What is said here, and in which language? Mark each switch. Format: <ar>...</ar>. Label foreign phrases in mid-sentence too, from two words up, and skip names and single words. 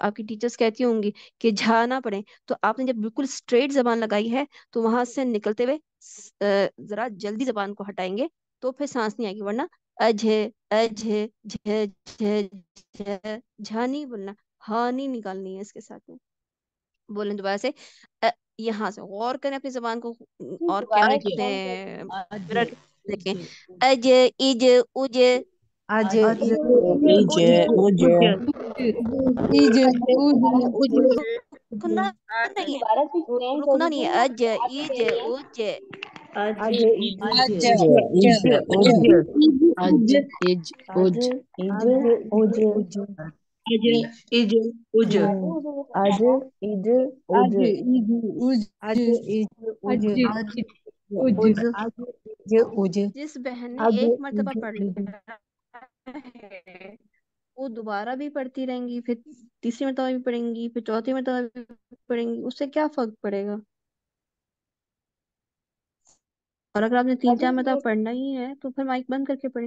<hi>आपकी टीचर्स कहती होंगी कि झा ना पड़े, तो आपने जब बिल्कुल स्ट्रेट जबान लगाई है तो वहां से निकलते हुए जरा जल्दी जबान को हटाएंगे तो फिर सांस नहीं आएगी, वरना अझे अझे झे झे झे, झा नहीं बोलना, हा नहीं निकालनी है इसके साथ में। बोलें दोबारा से, यहाँ से गौर करें अपनी जबान को, और क्या दोबारा कितने अज मिनट देखें। अज इज उज, आज अज इज इज इज उज, उज इज उज रुकना नहीं है, दोबारा से एक्सप्लेन रुकना नहीं करोगे है। ना, अज याद इज करेंगे। उज, आज आज इज इज इज इज उज उज आज इज आज उज इज आज उज इज उज इज उज आज इज उज आज इज उज आज इज उज अज आज उज उज आज इज उज जिस बहन ने आज एक मर्तबा इज पढ़ उज लिया है वो दोबारा भी पढ़ती रहेंगी, फिर तीसरी मर्तबा भी पढ़ेंगी, फिर चौथी मर्तबा भी पढ़ेंगी, उससे क्या फर्क पड़ेगा। और अगर आपने तीन चार मरतबा पढ़ना ही है तो फिर माइक बंद करके पढ़े।</hi>